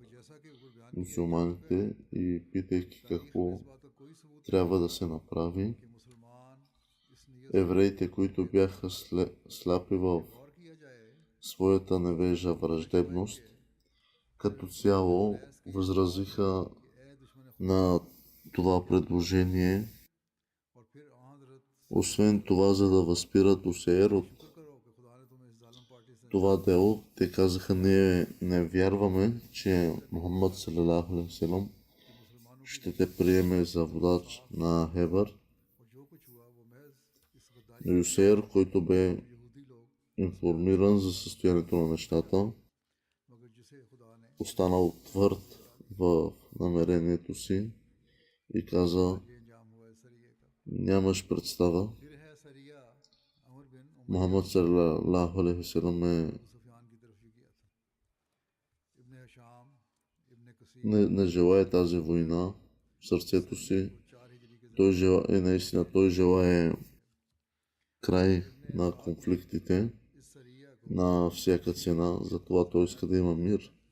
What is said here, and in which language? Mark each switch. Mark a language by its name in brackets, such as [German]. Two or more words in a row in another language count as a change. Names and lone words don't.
[Bulgarian] мюсюлманите и питайки какво трябва да се направи, евреите, които бяха слепи в своята невежа враждебност, като цяло възразиха на това предложение. Освен това, за да възпират Юсейр от това дело, те казаха: ние не вярваме, че Мухаммад [Arabic] صلى الله عليه وسلم [Bulgarian] ще те приеме за водач на Хебър. Но Юсейр, който бе информиран за състоянието на нещата, останал твърд в намерението си и каза: нямаш представа. Мухаммад [Arabic] صلى الله عليه وسلم [Bulgarian] не желая тази в сърцето си. Той желае край на конфликтите на всяка цена, затова той иска да има мир.